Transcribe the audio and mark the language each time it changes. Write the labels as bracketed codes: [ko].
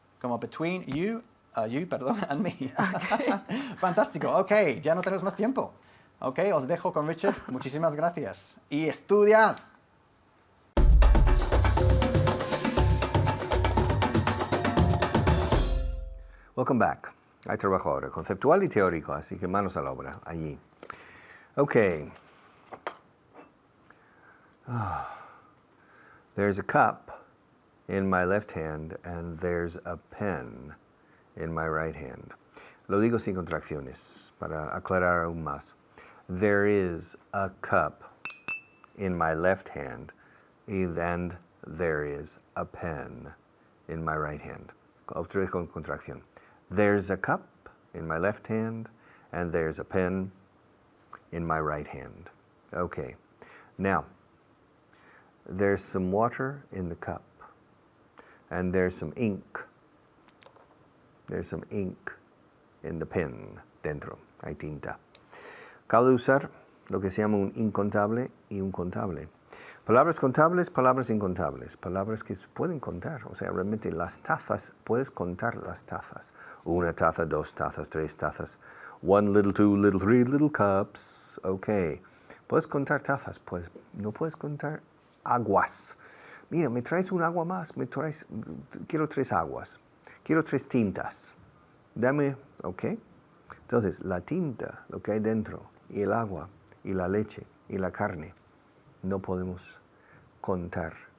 [en] Como between you, [es] perdón, [en] and me. [es] Fantástico, ok, ya no tenemos más tiempo. Ok, os dejo con Richard, muchísimas gracias. Y estudiad. [en] Welcome back. [es] Hay trabajo ahora, conceptual y teórico, así que manos a la obra, allí. [en] Okay. There's a cup in my left hand and there's a pen in my right hand. [es] Lo digo sin contracciones para aclarar aún más. [en] There is a cup in my left hand and there is a pen in my right hand. [es] Otra vez con contracción. [en] There's a cup in my left hand and there's a pen in my right hand. Okay. Now, there's some water in the cup and there's some ink. There's some ink in the pen dentro. [es] Hay tinta. Acabo de usar lo que se llama un incontable y un contable. Palabras contables, palabras incontables, palabras que se pueden contar. O sea, realmente las tazas, puedes contar las tazas. Una taza, dos tazas, tres tazas. [en] 1 little, 2 little, 3 little cups. Ok. [es] Puedes contar tazas, pues no puedes contar aguas. Mira, me traes un agua más, quiero 3 aguas, quiero 3 tintas. Dame, ok. Entonces, la tinta, lo que hay dentro, y el agua, y la leche, y la carne, no podemos contar.